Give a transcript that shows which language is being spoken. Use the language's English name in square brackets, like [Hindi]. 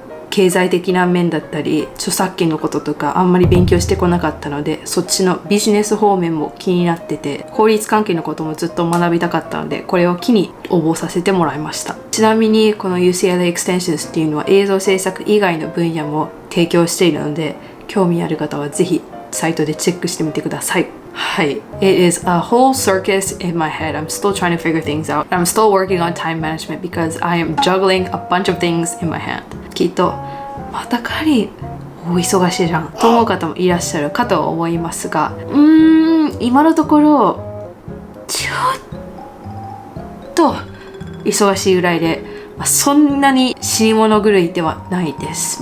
[Japanese] 経済的な面だったり著作権のこととかあんまり勉強してこなかったので、そっちのビジネス方面も気になってて、法律関係のこともずっと学びたかったので、これを機に応募させてもらいました。ちなみにこの UCLA Extensions っていうのは映像制作以外の分野も提供しているので、興味ある方はぜひサイトでチェックしてみてください。はい。 [English] It is a whole circus in my head. I'm still trying to figure things out. I'm still working on time management because I am juggling a bunch of things in my hand. [Japanese] きっと、またカリー、お忙しいじゃんと思う方もいらっしゃるかと思いますが、今のところ、ちょっと忙しいぐらいで、そんなに死に物狂いではないです。